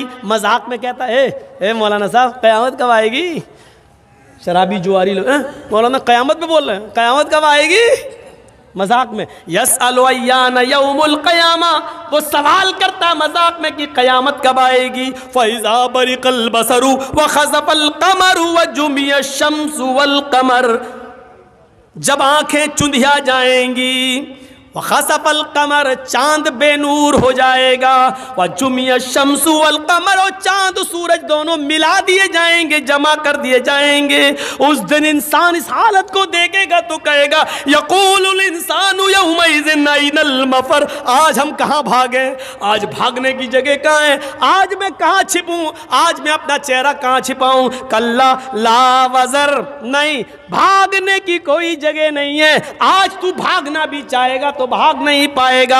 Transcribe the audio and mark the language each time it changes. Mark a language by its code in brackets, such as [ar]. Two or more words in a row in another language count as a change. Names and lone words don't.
[hi] मजाक में कहता है ए मौलाना साहब कयामत कब आएगी? शराबी जुआरी लोग मौलाना कयामत पे बोल रहे हैं, कयामत कब आएगी? मजाक में। [ar] يسأل أيان يوم القيامة, [hi] वो सवाल करता मजाक में कि कयामत कब आएगी। [ar] فإذا برق البصر وخسف القمر وجمع الشمس والقمر, [hi] जब आंखें चुंधिया जाएंगी, [ar] وخسف القمر, [hi] चांद बेनूर हो जाएगा, [ar] وجمع الشمس والقمر, [hi] और चांद सूरज दोनों मिला दिए जाएंगे, जमा कर दिए जाएंगे। उस दिन इंसान इस हालत को देखेगा तो कहेगा [ar] يقول الإنسان يومئذ أين المفر, [hi] आज हम कहाँ भागे? आज भागने की जगह कहाँ है? आज मैं कहाँ छिपूं? आज मैं अपना चेहरा कहाँ छिपाऊं? [ar] كلا لا وزر, [hi] नहीं, भागने की कोई जगह नहीं है। आज तू भागना भी चाहेगा तो भाग नहीं पाएगा।